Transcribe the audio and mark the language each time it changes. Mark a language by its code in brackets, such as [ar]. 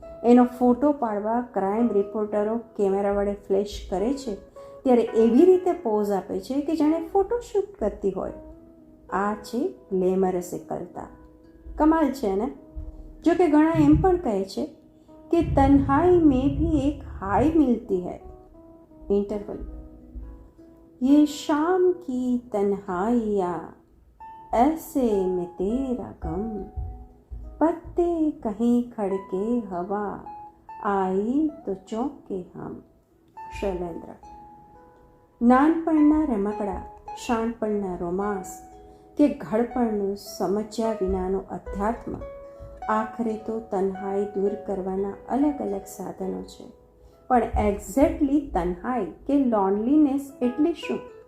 [gu] એનો ફોટો પાડવા crime રિપોર્ટરો camera વડે ફ્લેશ કરે છે ત્યારે એવી રીતે પોઝ આપે છે કે જાણે ફોટોશૂટ કરતી હોય. આ છે ગ્લેમરસ એકલતા. કમાલ છે ને? જો કે ઘણા એમ પણ કહે છે કે [hi] તન્હાઈ में भी एक हाई मिलती है. इंटरवल: ये शाम की तन्हाइयाँ ऐसे में तेरा गम पत्ते कहीं खड़के हवा आई તો ચોંકે હમ. [gu] શૈલેન્દ્ર. નાનપણના રમકડા, શાણપણના રોમાંસ કે ઘડપણનું સમજ્યા વિનાનું અધ્યાત્મ, આખરે તો તન્હાઈ દૂર કરવાના અલગ અલગ સાધનો છે. પણ એક્ઝેક્ટલી તન્હાઈ કે લોનલીનેસ એટલે શું?